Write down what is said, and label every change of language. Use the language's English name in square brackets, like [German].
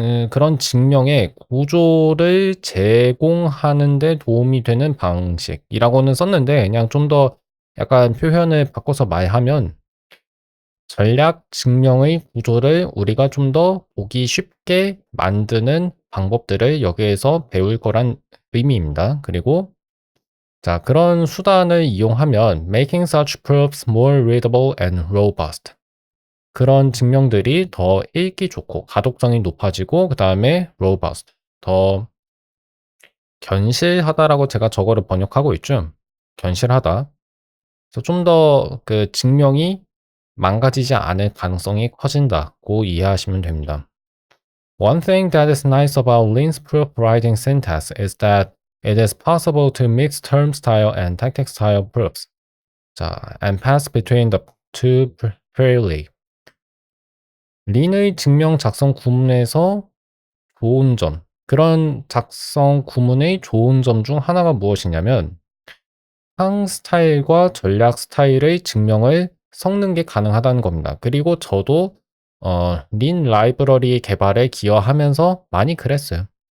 [Korean] 그런 증명의 구조를 제공하는 데 도움이 되는 방식이라고는 썼는데 그냥 좀 더 약간 표현을 바꿔서 말하면 전략 증명의 구조를 우리가 좀 더 보기 쉽게 만드는 방법들을 여기에서 배울 거란 의미입니다. 그리고 자, 그런 수단을 이용하면 making such proofs more readable and robust. 그런 증명들이 더 읽기 좋고 가독성이 높아지고 그 다음에 robust, 더 견실하다라고 제가 저거를 번역하고 있죠. 견실하다. 그래서 좀 더 그 증명이 망가지지 않을 가능성이 커진다고 이해하시면 됩니다. [English] One thing that is nice about Lean's proof writing syntax is that it is possible to mix term style and tactic style proofs. 자, and pass between the two freely. [Korean] 린의 증명 작성 구문에서 좋은 점, 그런 작성 구문의 좋은 점 중 하나가 무엇이냐면 항 스타일과 전략 스타일의 증명을 섞는 게 가능하다는 겁니다. 그리고 저도 린 라이브러리 개발에 기여하면서 많이 그랬어요.